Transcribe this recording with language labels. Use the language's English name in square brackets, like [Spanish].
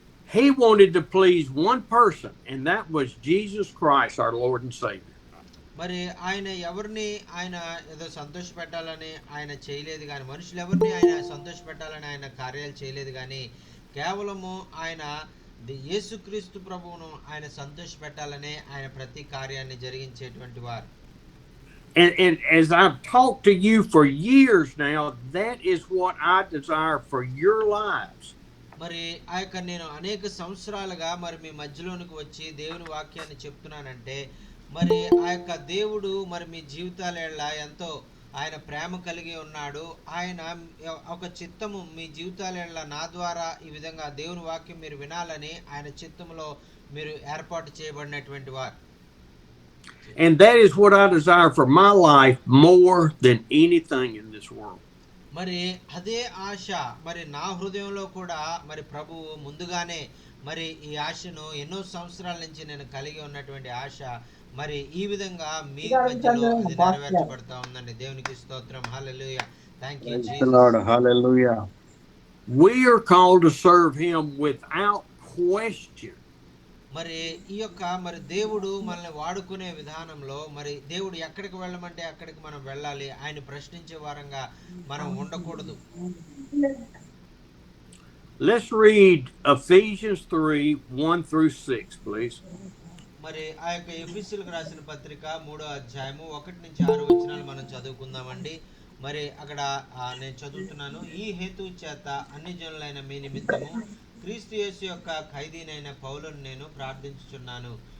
[English] He wanted to please one person, and that was Jesus Christ, our Lord and Savior. [Telugu] మరి ఆయన ఎవరిని ఆయన ఏదో సంతోషపెట్టాలని ఆయన చేయలేదు కానీ, మనుషులు ఎవరిని ఆయన సంతోషపెట్టాలని ఆయన కార్యాలు చేయలేదు కానీ, కేవలము ఆయన యేసుక్రీస్తు ప్రభువును ఆయన సంతోషపెట్టాలనే ఆయన ప్రతి కార్యాన్ని జరిగించేటువంటి వారు. [English] And as I've talked to you for years now, that is what I desire for your lives. [Telugu] మరి ఆ యొక్క నేను అనేక సంవత్సరాలుగా మరి మీ మధ్యలోనికి వచ్చి దేవుని వాక్యాన్ని చెప్తున్నానంటే, మరి ఆ యొక్క దేవుడు మరి మీ జీవితాల ఎంతో ఆయన ప్రేమ కలిగి ఉన్నాడు. ఆయన ఒక చిత్తము మీ జీవితాల నా ద్వారా ఈ విధంగా దేవుని వాక్యం మీరు వినాలని ఆయన చిత్తములో మీరు ఏర్పాటు చేయబడినటువంటి వారు. [English] And that is what I desire for my life more than anything in this world. [Telugu] మరి అదే ఆశ మరి నా హృదయంలో కూడా మరి ప్రభువు ముందుగానే మరి ఈ ఆశను ఎన్నో సంవత్సరాల నుంచి నేను కలిగి ఉన్నటువంటి ఆశ మరి ఈ విధంగా మీ మధ్యలో అది నెరవేర్చబడతా ఉందండి. దేవునికి స్తోత్రం. హల్లెలూయా. [English] Thank you Jesus. [Telugu] Hallelujah. [English] We are called to serve him without question. [Telugu] మరి ఈ యొక్క మరి దేవుడు మనల్ని వాడుకునే విధానంలో మరి దేవుడు ఎక్కడికి వెళ్ళమంటే అక్కడికి మనం వెళ్ళాలి. ఆయన ప్రశ్నించే వారంగా మనం ఉండకూడదు. [English] Let's read Ephesians 3:1-6, please. [Telugu] మరి ఆ యొక్క ఎఫెసీయులకు రాసిన పత్రిక 3వ అధ్యాయము 1-6 వచనాలు మనం చదువుకుందామండి. మరి అక్కడ నేను చదువుతున్నాను. ఈ హేతు చేత అన్ని జనులైన మీ నిమిత్తము క్రీస్తు యేసు యొక్క ఖైదీనైన పౌలును నేను ప్రార్థించుచున్నాను.